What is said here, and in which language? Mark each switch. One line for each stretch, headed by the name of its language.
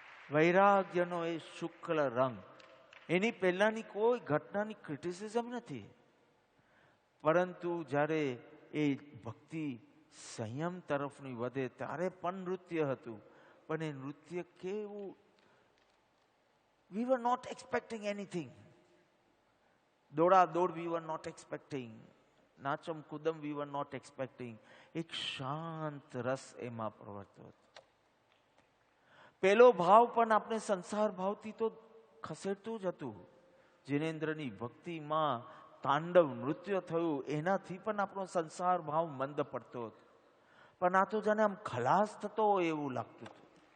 Gujarati: વૈરાગ્યનો એ શુક્લ રંગ, એની પહેલાની કોઈ ઘટનાની ક્રિટિસિઝમ નથી, પરંતુ જ્યારે એ ભક્તિ સંયમ તરફની વધે ત્યારે પણ નૃત્ય હતું. પણ એ નૃત્ય કેવું,
English: we were not expecting anything.
Gujarati: દોડા દોડ
English: we were not expecting,
Gujarati: નાચમ કુદમ
English: we were not expecting.
Gujarati: એક શાંત રસ એમાં પ્રવર્તતો હતો. પેલો ભાવ પણ આપણે સંસાર ભાવથી તો ખસેડતું જ હતું. જિનેન્દ્રની ભક્તિમાં તાંડવ નૃત્ય થયું, એનાથી પણ આપણો સંસાર ભાવ મંદ પડતો હતો. પણ આ તો જાણે આમ ખલાસ થતો હોય એવું લાગતું હતું.